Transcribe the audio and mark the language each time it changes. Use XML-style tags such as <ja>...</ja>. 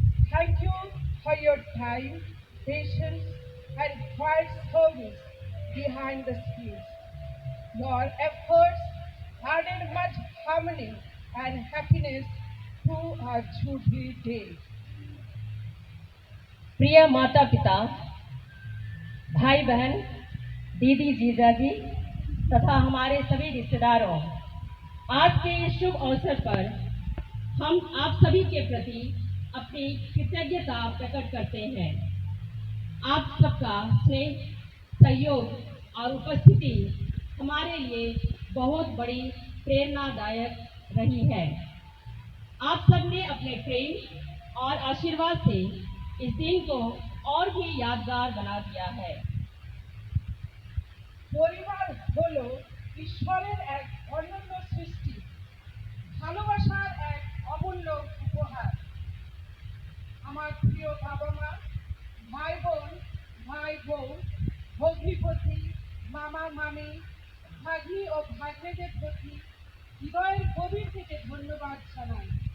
<en>Thank you for your time, patience, and quiet service behind the scenes. Your efforts added much harmony and happiness to our Jubilee Day.</en> <hi>प्रिय माता पिता, भाई बहन, दीदी जीजाजी तथा हमारे सभी रिश्तेदारों, आज के इस शुभ अवसर पर हम आप सभी के प्रति अपनी कृतज्ञता प्रकट करते हैं। आप सबका स्नेह, सहयोग और उपस्थिति हमारे लिए बहुत बड़ी प्रेरणादायक रही है। आप सबने अपने प्रेम और आशीर्वाद से इस दिन को और भी यादगार बना दिया है।</hi> <bn>পরিবার হলো ঈশ্বরের এক অনন্য সৃষ্টি, ভালোবাসার এক অমূল্য উপহার। আমার প্রিয় বাবা মা, ভাই বোন, ভাই বউ, ভগ্নিপতি, মামা মামি, ভাগ্নি ও ভাগ্নেদের প্রতি হৃদয়ের গভীর থেকে ধন্যবাদ জানাই।</bn>